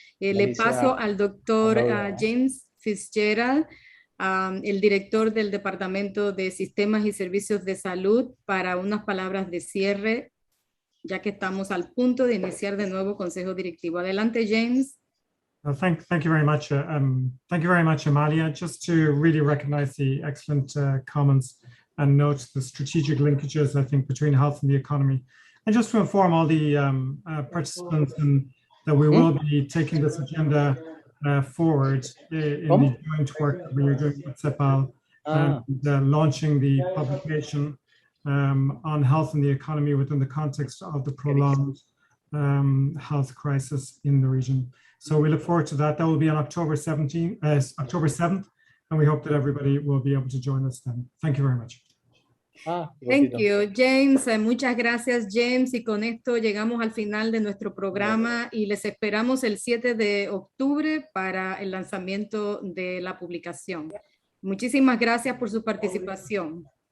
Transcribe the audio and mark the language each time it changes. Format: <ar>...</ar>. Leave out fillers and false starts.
<es>Le paso al doctor James Fitzgerald, el director del Departamento de Sistemas y Servicios de Salud, para unas palabras de cierre, ya que estamos al punto de iniciar de nuevo Consejo Directivo. Adelante, James.</es> <en>Thank you very much. Thank you very much, Amalia. Just to really recognize the excellent comments and note the strategic linkages, I think, between health and the economy. And just to inform all the participants that we will be taking this agenda forward in the joint work that we are doing with CEPAL and launching the publication on health and the economy within the context of the prolonged health crisis in the region. So we look forward to that. That will be on October 7th, and we hope that everybody will be able to join us then. Thank you very much. Thank you, James. Muchas gracias, James.</en> <es>Y con esto llegamos al final de nuestro programa y les esperamos el 7 de octubre para el lanzamiento de la publicación. Muchísimas gracias por su participación.</es>